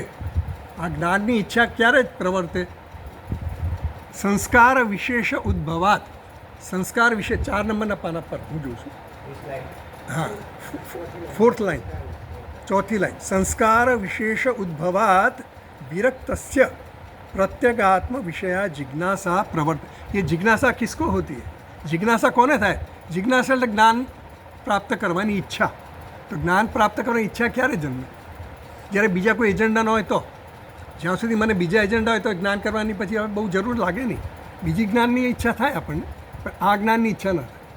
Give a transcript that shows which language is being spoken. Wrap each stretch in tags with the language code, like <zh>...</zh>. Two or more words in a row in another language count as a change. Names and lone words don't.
<gu>આ જ્ઞાનની ઈચ્છા ક્યારે જ પ્રવર્તે?</gu> <sa>સંસ્કાર વિશેષ ઉદ્ભવાત.</sa> <gu>સંસ્કાર વિશે 4 નંબરના પાના પર હું જોઉં છું. હા, 4th લાઈન, 4થી લાઈન.</gu> <sa>સંસ્કાર વિશેષ ઉદ્ભવાત विरक्तस्य प्रत्यगात्म विषया जिज्ञासा प्रवर्त.</sa> <hi>ये जिज्ञासा किसको होती है?</hi> <gu>જિજ્ઞાસા કોને થાય? जिज्ञासा એટલે જ્ઞાન પ્રાપ્ત કરવાની ઈચ્છા. તો જ્ઞાન પ્રાપ્ત કરવાની ઈચ્છા ક્યારે જન્મે? જ્યારે બીજા કોઈ એજન્ડા ન હોય તો. જ્યાં સુધી મને બીજા એજન્ડા હોય તો જ્ઞાન કરવાની પછી હવે બહુ જરૂર લાગે નહીં. બીજી જ્ઞાનની ઈચ્છા થાય આપણને, પણ આ જ્ઞાનની ઈચ્છા ન થાય.</gu>